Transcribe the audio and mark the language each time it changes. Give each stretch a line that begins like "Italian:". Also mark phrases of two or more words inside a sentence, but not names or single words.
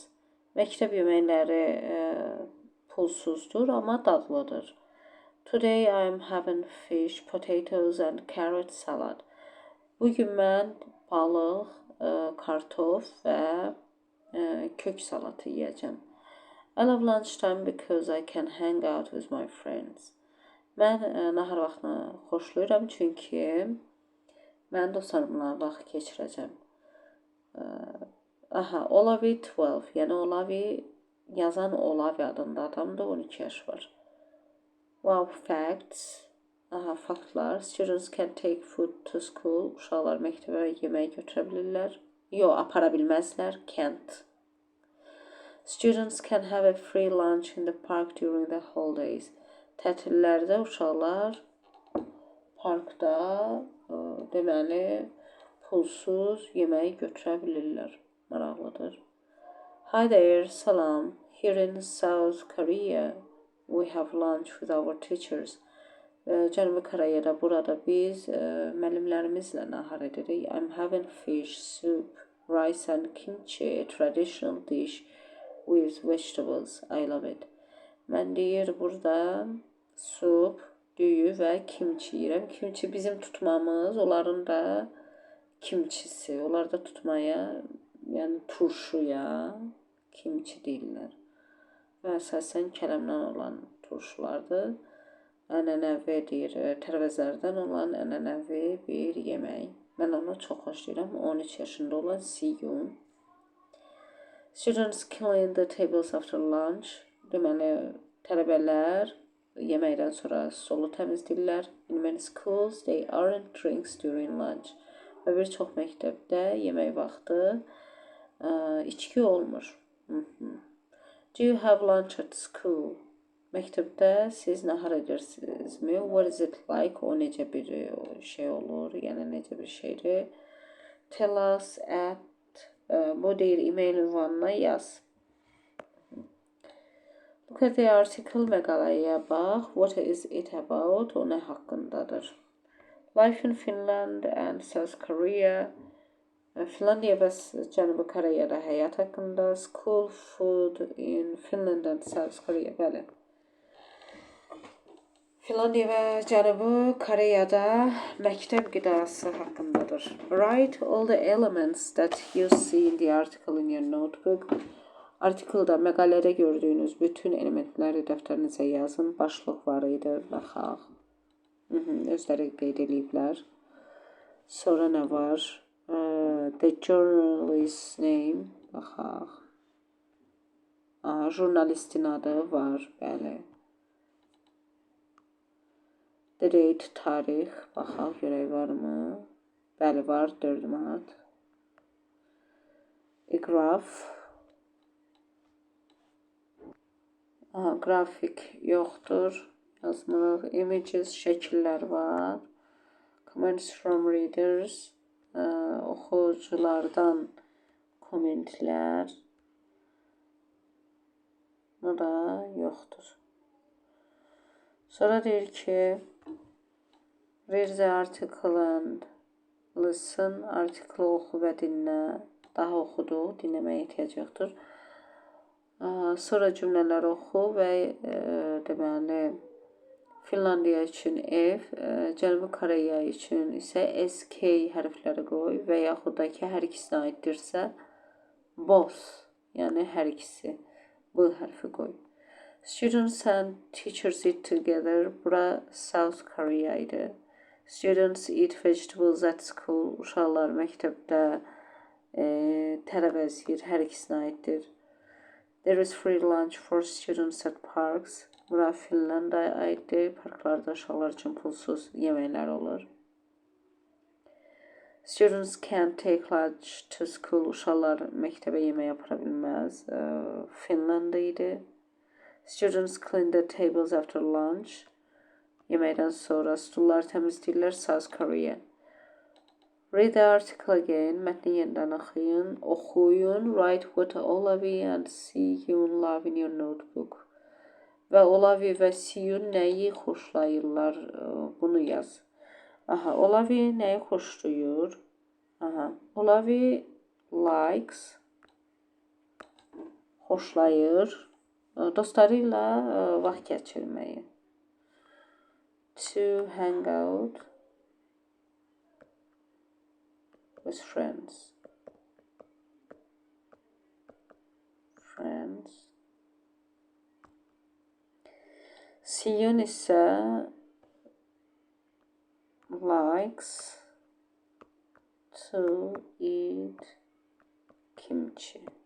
Azerbaijani: Məktəb yeməkləri pulsuzdur, amma dadlıdır.
English: Today I'm having fish, potatoes and carrot salad.
Azerbaijani: Bugün mən balıq, kartof və kök salatı yeyəcəm.
English: I love lunchtime because I can hang out with my friends.
Azerbaijani: Mən nahar vaxtını xoşlayıram çünki mən dostlarımla vaxt keçirəcəm. Olavi 12, yəni Olavi yazan Olavi adında adamdır, 12 yaş var.
English: Wow, facts. Faktlar. Students can take food to school.
Azerbaijani: Uşaqlar məktəbə yemək götürə bilirlər. Yox, apara bilməzlər.
English: Can't. Students can have a free lunch in the park during the holidays.
Azerbaijani: Tətillərdə uşaqlar parkda deməli pulsuz yemək götürə bilirlər. Maraqlıdır.
English: Hi there, salam. Here in South Korea, we have lunch with our teachers.
Azerbaijani: Cənubi Koreyada burada biz müəllimlərimizlə nahar edirik.
English: I'm having fish, soup, rice and kimchi, a traditional dish with vegetables. I love it.
Azerbaijani: Mən deyir burada sup, düyü və kimchi yeyirəm. Kimchi bizim tutmamız, onların da kimçisi. Onlar da tutmaya, yəni turşuya kimchi deyirlər. Və əsasən kələmdən olan turşulardır. Ənənəvi deyir, tərəvəzlərdən olan ənənəvi bir yemək. Mən onu çox xoşlayıram. 13 yaşında olan Siyun.
English: Students clean the tables after lunch.
Azerbaijani: Deməli, tələbələr yeməkdən sonra stolu təmizləyirlər.
English: In many schools, they aren't drinks during lunch.
Azerbaijani: Və bir çox məktəbdə yemək vaxtı içki olmur.
English: Do you have lunch at school?
Azerbaijani: Məktəbdə siz nahar edirsinizmi?
English: What is it like?
Azerbaijani: O necə bir şey olur? Yəni necə bir şeydir?
English: Tell us at
Azerbaijani: bu deyir e-mail ünvanına yaz.
English: Look at the article,
Azerbaijani: məqaləyə bax.
English: What is it about?
Azerbaijani: O nə haqqındadır?
English: Life in Finland and South Korea.
Azerbaijani: Finlandiya və Cənubi Koreyada həyat haqqında.
English: School food in Finland and South Korea.
Azerbaijani: Bəli. Finlandiya və Cənubi Koreyada məktəb qidası haqqındadır.
English: Write all the elements that you see in the article in your notebook.
Azerbaijani: Artikelda, məqalədə gördüyünüz bütün elementləri dəftərinizə yazın. Başlıq var idi, baxaq. Özləri qeyd ediblər. Sonra nə var?
English: The journalist's name.
Azerbaijani: Baxaq. Jurnalistin adı var, bəli.
English: The date,
Azerbaijani: tarix. Baxaq, görək varmı? Bəli, var, 4 Mart.
English: A graph.
Azerbaijani: Grafik yoxdur. Yazmırıq. Images, şəkillər var.
English: Comments from readers.
Azerbaijani: Oxuculardan kommentlər. Bu da yoxdur. Sonra deyir ki
English: read the article and listen.
Azerbaijani: Artiklı oxu və dinlə. Daha oxuduq, dinləməyə ehtiyac yoxdur. Sonra cümlələr oxu və deməli Finlandiya üçün ev, Cənubi Koreya üçün isə SK hərfləri qoy və yaxud da ki, hər ikisinə aiddirsə both, yəni hər ikisi bu hərfi qoy.
English: Students and teachers eat together.
Azerbaijani: Bura South Korea idi.
English: Students eat vegetables at school.
Azerbaijani: Uşaqlar məktəbdə tərəvəz yeyir, hər ikisinə aiddir.
English: There is free lunch for students at parks.
Azerbaijani: Bura Finlandiyaya aiddir. Parklarda uşaqlar üçün pulsuz yeməklər olur.
English: Students can take lunch to school.
Azerbaijani: Uşaqlar məktəbə yemək apara bilməz. Finlandiya idi.
English: Students clean the tables after lunch.
Azerbaijani: Yeməkdən sonra stulları təmizləyirlər.
English: South Korea. Read the article again.
Azerbaijani: Mətni yenidən oxuyun. Oxuyun.
English: Write what Olavi and Siyun love in your notebook.
Azerbaijani: Və Olavi və Siyun nəyi xoşlayırlar? Bunu yaz. Aha, Olavi nəyi xoşlayır? Aha, Olavi likes, xoşlayır, dostları ilə vaxt keçirməyi.
English: To hang out with friends.
Azerbaijani: Siyun isə
English: likes to eat kimchi.